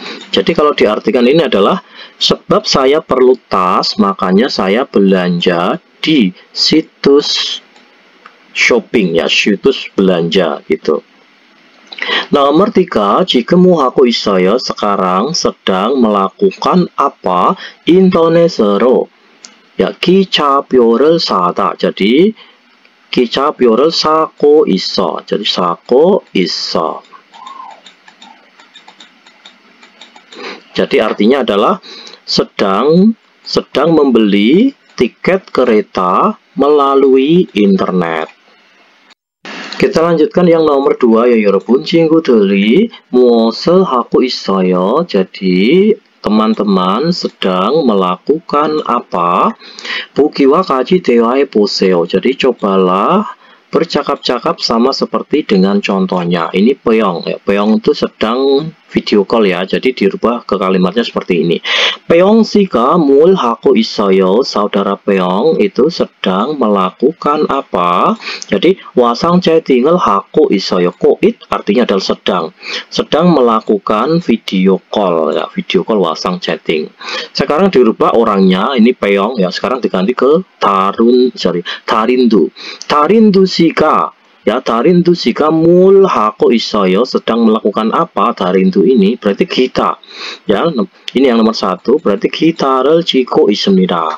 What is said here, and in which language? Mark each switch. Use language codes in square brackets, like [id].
[id] Jadi kalau diartikan ini adalah sebab saya perlu tas, makanya saya belanja di situs shopping ya, situs belanja gitu. [ko] Nomor 3, 지금 뭐 하고 있어요? [id] Sekarang sedang melakukan apa? [ko] 인터넷으로 ya, 기차표를 사다. Jadi 기차표를 사고 있어. jadi 사고 있어. [id] Jadi artinya adalah sedang membeli tiket kereta melalui internet. Kita lanjutkan yang nomor 2 ya 여러분. [ko] 친구들이 무엇을 하고 있어요? [id] Jadi teman-teman sedang melakukan apa? [ko] 보기와 같이 대화해 보세요. [id] Jadi cobalah bercakap-cakap sama seperti dengan contohnya. Ini Peong ya. Peong itu sedang video call ya. Jadi dirubah ke kalimatnya seperti ini. [ko] Peong 씨가 뭘 하고 있어요? [id] Saudara Peong itu sedang melakukan apa? [ko] Jadi wasang 채팅을 하고 있어요. [id] Koit artinya adalah sedang melakukan video call ya. Video call wasang chatting. Sekarang dirubah orangnya, ini Peong ya. Sekarang diganti ke Darindu. [ko] Darindu 씨가 ya, Darindu 씨가 뭘 하고 있어요? [id] sedang melakukan apa? Darindu ini berarti kita ya. Ini yang nomor 1 berarti [ko] 기타를 치고 있습니다.